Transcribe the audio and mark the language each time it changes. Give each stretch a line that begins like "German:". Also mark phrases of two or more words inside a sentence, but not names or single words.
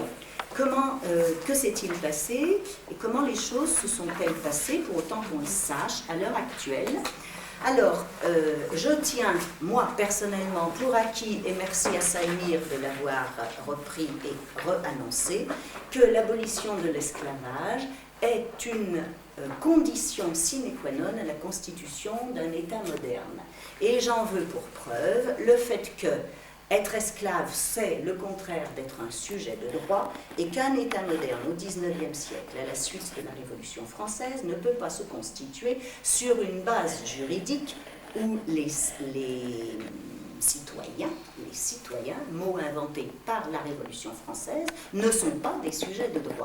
French: Que s'est-il passé et comment les choses se sont-elles passées pour autant qu'on le sache à l'heure actuelle? Alors, je tiens, moi personnellement, pour acquis, et merci à Saïmir de l'avoir repris et re-annoncé, que l'abolition de l'esclavage est une condition
Latin: sine qua non
French: à la constitution d'un État moderne. Et j'en veux pour preuve le fait que être esclave, c'est le contraire d'être un sujet de droit, et qu'un État moderne au XIXe siècle, à la suite de la Révolution française, ne peut pas se constituer sur une base juridique où les citoyens, mot inventé par la Révolution française, ne sont pas des sujets de droit.